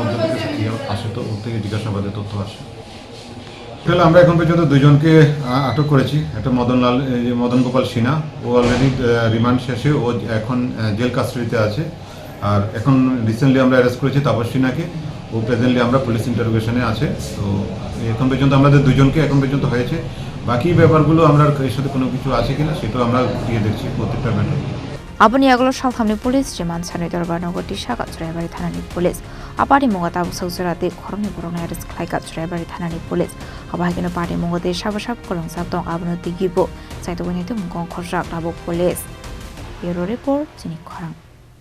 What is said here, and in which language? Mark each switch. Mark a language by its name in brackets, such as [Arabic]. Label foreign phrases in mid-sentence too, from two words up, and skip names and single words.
[Bangla] মধ্যে থেকে আসে তো ওর থেকে জিজ্ঞাসাবাদের তথ্য আসে তাহলে আমরা এখন পর্যন্ত দুইজনকে আটক করেছি একটা মদন গোপাল সিনহা ও [English] already remand [Bangla] শেষে ও এখন [English] jail custody [Bangla] আছে আর এখন রিসেন্টলি আমরা অ্যারেস্ট করেছি তাপস সিনহাকে ও প্রেজেন্টলি আমরা [English] police interrogation [Bangla] আছে তো এখন পর্যন্ত আমাদের দুজনকে এখন পর্যন্ত হয়েছে বাকি ব্যাপারগুলো আমরা এর সাথে কোনো কিছু আছে কিনা সেটাও আমরা দিয়ে দেখছি প্রত্যেকটা ব্যাপার [Kok Borok] Abuni Yaglo Saltham [English] police Remand [Kok Borok] Dorbarnogo Tisakha Churaibari Thanani police Patimungo Kwrwngjak Tongnai arrest Khlaikha Churaibari Thanani police Abahaikino Patimungo Kwrwngjak Tongnai Tei Churaibari Thanani [English] police Bureau report [Kok Borok] Chini Khorang